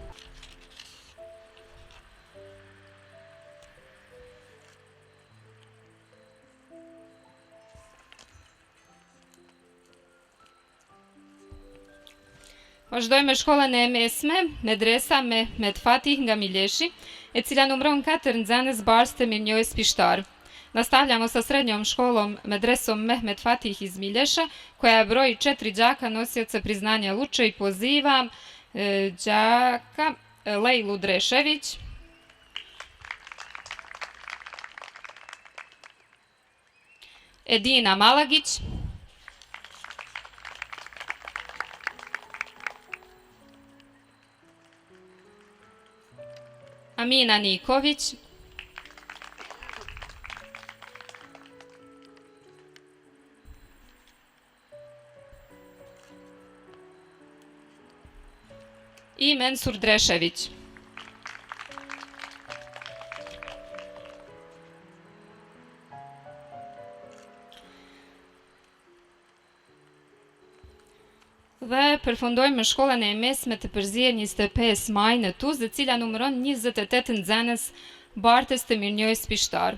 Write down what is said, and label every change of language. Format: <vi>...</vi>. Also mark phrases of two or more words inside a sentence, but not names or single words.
<sq>Vazhdoj me shkollën e mesme, Medresa Mehmet Fatih nga Mileshi, e cila numëron 4 nxënës bartës të mirënjohjes pishtar.</sq> <sr>Nastavljamo sa srednjom školom Medresom Mehmet Fatih iz Milješa, koja broji 4 đaka nosioca priznanja Luče, i pozivam đaka Lejlu Drešević, Edina Malagić, Amina Niković, i Mensur Drešević.</sr> <sq>Dhe përfundojmë me shkollën e mesme të Përzier 25 Maj në Tuzë, e cila numëron 28 nxënës bartës të mirënjohjes pishtar.</sq>